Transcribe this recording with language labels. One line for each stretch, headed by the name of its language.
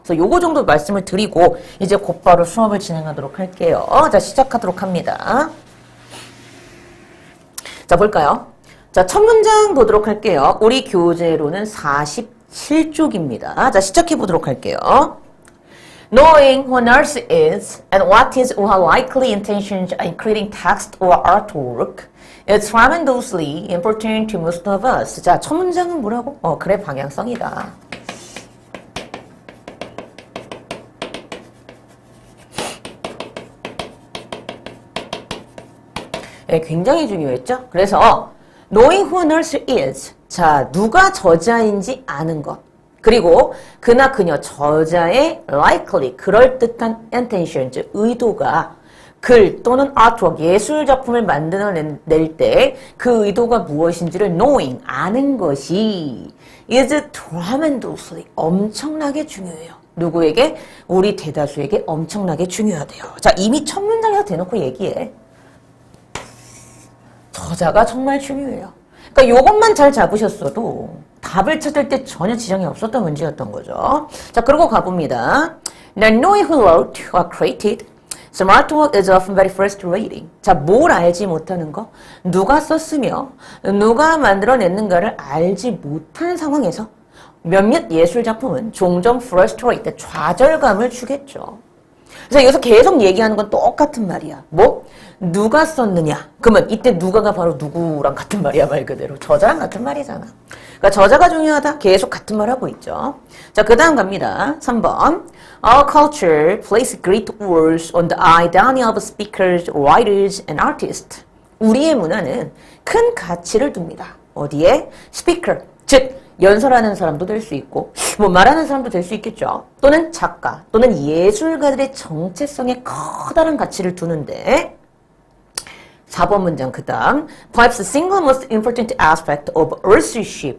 Korean: 그래서 요거 정도 말씀을 드리고 이제 곧바로 수업을 진행하도록 할게요. 자, 시작하도록 합니다. 자, 볼까요? 자, 첫 문장 보도록 할게요. 우리 교재로는 47쪽입니다. 자, 시작해 보도록 할게요.
English: Knowing who an artist is and what his or her likely intentions in creating text or artwork is tremendously important to most of us.
Korean: 자, 첫 문장은 뭐라고? 글의 방향성이다. 굉장히 중요했죠?
English: 그래서 knowing who an artist is.
Korean: 자, 누가 저자인지 아는 것. 그리고 그나 그녀 저자의 likely, 그럴듯한 intentions, 의도가 글 또는 artwork, 예술 작품을 만들어낼 때 그 의도가 무엇인지를 knowing, 아는 것이 is tremendously, 엄청나게 중요해요. 누구에게? 우리 대다수에게 엄청나게 중요하대요. 자, 이미 첫 문장에서 대놓고 얘기해. 저자가 정말 중요해요. 그러니까 요것만 잘 잡으셨어도 답을 찾을 때 전혀 지장이 없었던 문제였던 거죠. 자, 그러고 가봅니다.
English: Not knowing who wrote or created some artwork is often very frustrating.
Korean: 자, 뭘 알지 못하는 거? 누가 썼으며 누가 만들어냈는가를 알지 못하는 상황에서 몇몇 예술 작품은 종종 frustrate, 좌절감을 주겠죠. 그래서 여기서 계속 얘기하는 건 똑같은 말이야. 뭐? 누가 썼느냐? 그러면 이때 누가가 바로 누구랑 같은 말이야, 말 그대로. 저자랑 같은 말이잖아. 그러니까 저자가 중요하다. 계속 같은 말 하고 있죠. 자, 그 다음 갑니다. 3번.
English: Our culture places great roles on the identity of speakers, writers, and artists.
Korean: 우리의 문화는 큰 가치를 둡니다. 어디에? 스피커, 즉 연설하는 사람도 될 수 있고 뭐 말하는 사람도 될 수 있겠죠. 또는 작가 또는 예술가들의 정체성에 커다란 가치를 두는데 4번 문장 그 다음
English: Perhaps the single most important aspect of authorship.